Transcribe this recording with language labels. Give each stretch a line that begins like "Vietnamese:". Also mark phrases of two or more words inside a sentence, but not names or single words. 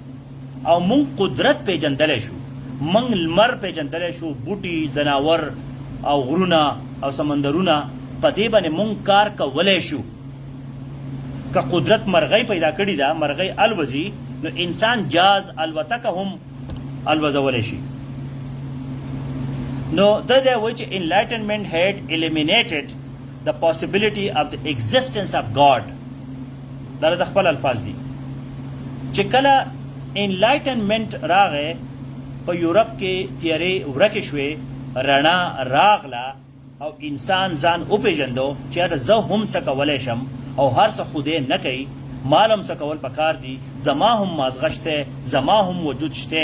Pashto: او مونږ قدرت پیژندلی شو، مونږ لمر پیژندلی شو، بوټي، ځناور او غرونه او سمندرونه، په دې باندې مونږ کار کولی شو. که قدرت مرغۍ پیدا کړې ده، مرغۍ الوځي، نو انسان جاز الوتکه هم الوځولی شي. نو دا دی وایي چې
English: enlightenment had eliminated the possibility of the existence of God.
Pashto: دا د خپل الفاظ دي چې کله انلایټنمنټ راغی، په یورپ کې تیارې ورکې شوې، رڼا راغله او انسان ځان وپېژندو چې یاره زه هم څه کولی شم او هر څه خدای نه کوي، مال هم څه کول پکار دي، زما هم مازغه شته، زما هم وجود شته.